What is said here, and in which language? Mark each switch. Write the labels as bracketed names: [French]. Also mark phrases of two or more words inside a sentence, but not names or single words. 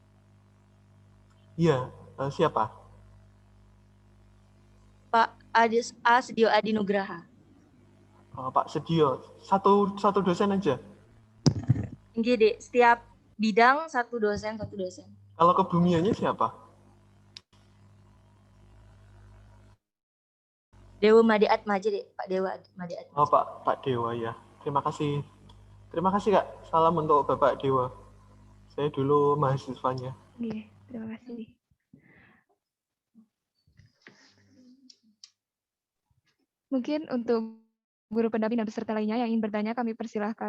[Indonesian] Iya, siapa? Pak Sedio Adi Nugraha. Pak Sedio. Satu dosen aja? Enggak, Dek. Setiap bidang satu dosen. Kalau kebumiannya siapa? Dewa Made Atmaja, Dek. Pak Dewa Made Atmaja. Oh, Pak Dewa ya. Terima kasih. Terima kasih, Kak. Salam untuk Bapak Dewa. Saya dulu mahasiswanya. Oke, terima kasih. Mungkin untuk guru pendamping dan peserta lainnya yang ingin bertanya, kami persilahkan.